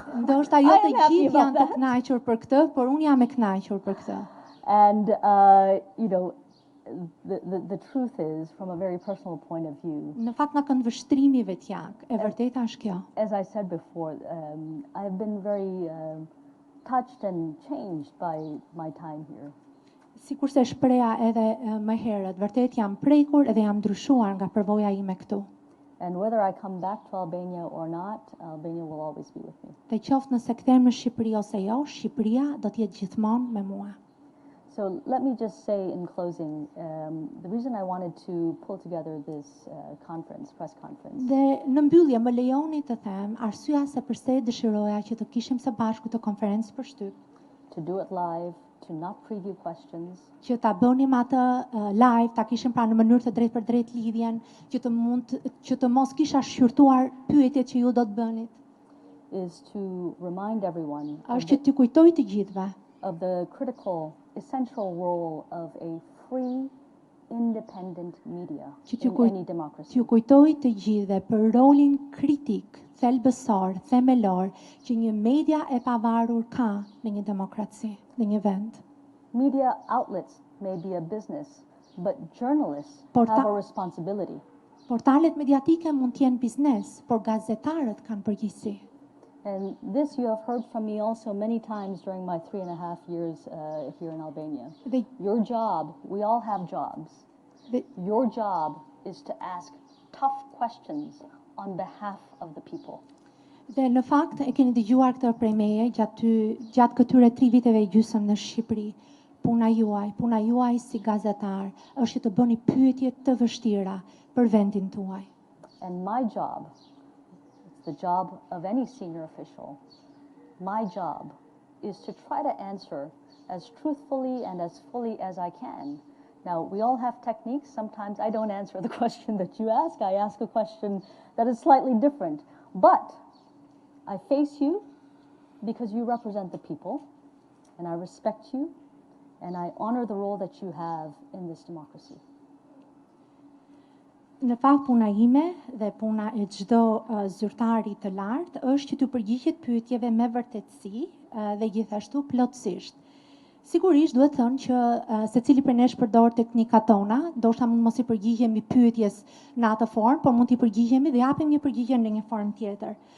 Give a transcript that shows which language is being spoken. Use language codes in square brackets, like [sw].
[sq] Ndoshta jo të gjithë janë të kënaqur për këtë, por unë jam e kënaqur për këtë. [en] And you know, the truth is, from a very personal point of view. [sq] Në fakt nga këndvështrimi vetjak, e vërteta është kjo. [en] As I said before, I have been very touched and changed by my time here. [sq] Sikur se shpreha edhe më herët, vërtet jam prekur edhe jam ndryshuar nga përvoja ime këtu. [en] And whether I come back to Albania or not, Albania will always be with me. [sq] Dhe qoftë nëse kthehem në Shqipëri ose jo, Shqipëria do të jetë gjithmonë me mua. [en] So let me just say in closing, the reason I wanted to pull together this press conference. [sq] Dhe në mbyllje më lejoni të them arsyeja se pse dëshiroja që të kishim së bashku të konferencë për shtyp. [en] To do it live, to not preview questions. [sq] Që ta bënim atë live, ta kishim pra në mënyrë të drejtë për drejtë lidhjen, që të mos kisha shqyrtuar pyetjet që ju do të bënit. [en] Is to remind everyone. [sq] Është që t'ju kujtoj të gjithëve. [en] Of the critical, essential role of a free, independent media in any democracy. [sq] T'ju kujtoj të gjithëve për rolin kritik, thelbësor, themelor që një media e pavarur ka në një demokraci, në një vend. [en] Media outlets may be a business, but journalists have a responsibility. [sq] Portalet mediatike mund të jenë biznes, por gazetarët kanë përgjegjësi. [en] And this you have heard from me also many times during my 3.5 years here in Albania. Your job, we all have jobs. Your job is to ask tough questions on behalf of the people. [sq] Dhe në fakt e keni dëgjuar këtë prej meje gjatë këtyre 3 viteve gjysmë në Shqipëri. Puna juaj si gazetar është që të bëni pyetje të vështira për vendin tuaj. [en] And my job, the job of any senior official, my job is to try to answer as truthfully and as fully as I can. Now, we all have techniques. Sometimes I don't answer the question that you ask. I ask a question that is slightly different. But I face you because you represent the people, and I respect you, and I honor the role that you have in this democracy. [sq] Në fakt puna ime dhe puna e çdo zyrtari të lartë është që të përgjigjet pyetjeve me vërtetësi dhe gjithashtu plotësisht. Sigurisht duhet thënë që secili prej nesh përdor teknikat tona, ndoshta mund mos i përgjigjemi pyetjes në atë formë, por mund t'i përgjigjemi dhe japim një përgjigje në një formë tjetër.